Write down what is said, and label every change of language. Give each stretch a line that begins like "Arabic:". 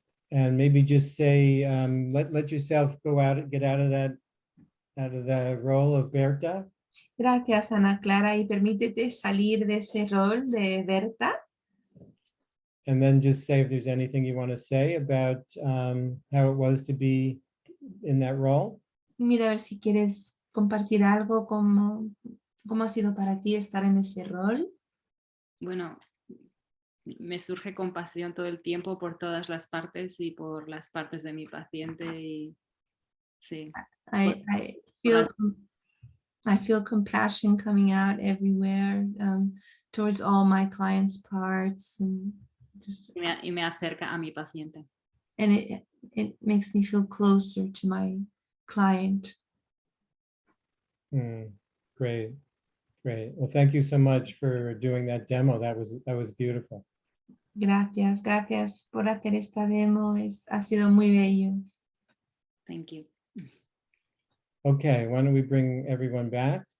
English: And maybe just say, let yourself go out, get out of the role of Berta.
Spanish: Gracias, Ana Clara, y permítete salir de ese rol de Berta.
English: And then just say if there's anything you want to say about how it was to be in that role.
Spanish: Mira a ver si quieres compartir algo, cómo ha sido para ti estar en ese rol. Bueno, me surge compasión todo el tiempo por todas las partes y por las partes de mi paciente y sí.
English: I feel compassion coming out everywhere towards all my clients' parts and just
Spanish: Y me acerca a mi paciente.
English: and it makes me feel closer to my client. Great. Great. Well, thank you so much for doing that demo. That was beautiful.
Spanish: Gracias por hacer esta demo. Ha sido muy bello.
English: Thank you. Okay, why don't we bring everyone back?